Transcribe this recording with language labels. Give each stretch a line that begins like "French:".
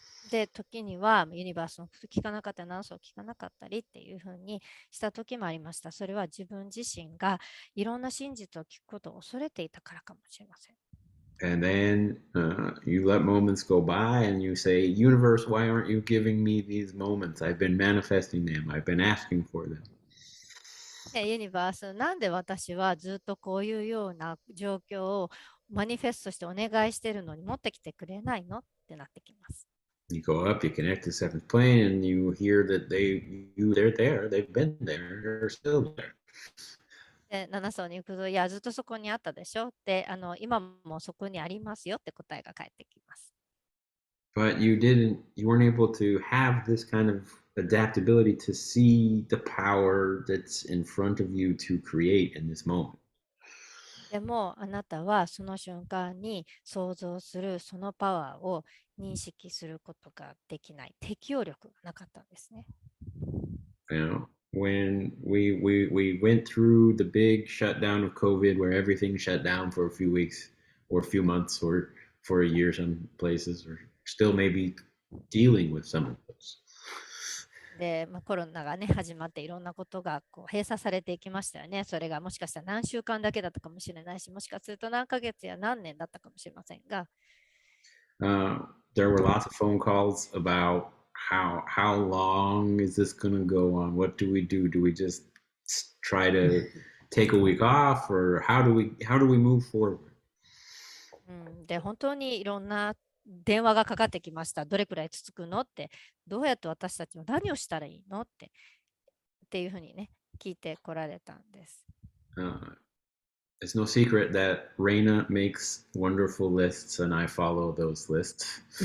Japanese: で、時にはユニバースのこと聞かなかったり、ナウンスを聞かなかったりっていうふうにした時もありました。それは自分自身がいろんな真実を聞くことを恐れていたからかもしれません。
English: And then you let moments go by and you say, Universe, why aren't you giving me these moments? I've been manifesting them. I've been asking for them.
Japanese: ユニバース、なんで私はずっとこういうような状況をマニフェストしてお願いしてるのに持ってきてくれないのってなってきます。
English: You go up, you connect to seventh plane, and you hear that they're there, they've been there, they're still there.
Japanese: で、7層に行くと、いや、ずっとそこにあったでしょって、今もそこにありますよって答えが返ってきます。
English: But you weren't able to have this kind of adaptability to see the power that's in front of you to create in this moment.
Japanese: でも、あなたはその瞬間に想像するそのパワーを認識することができない。適応力がなかったんですね。
English: You know, when we went through the big shutdown of COVID, where everything shut down for a few weeks or a few months or for a year, some places, or still maybe dealing with some of those.
Japanese: で、コロナがね、始まっていろんなことがこう閉鎖されていきましたよね。それがもしかしたら何週間だけだったかもしれないし、もしかすると何ヶ月や何年だったかもしれませんが、
English: there were lots of phone calls about how long is this going to go on? What do we do? Do we just try to take a week off, or how do we move forward?
Japanese: で、本当にいろんな電話がかかってきました。どれくらい続くのって、どうやって私たちは何をしたらいいのっていうふうにね、聞いてこられたんです。
English: It's no secret that Reina makes wonderful lists and I follow those lists.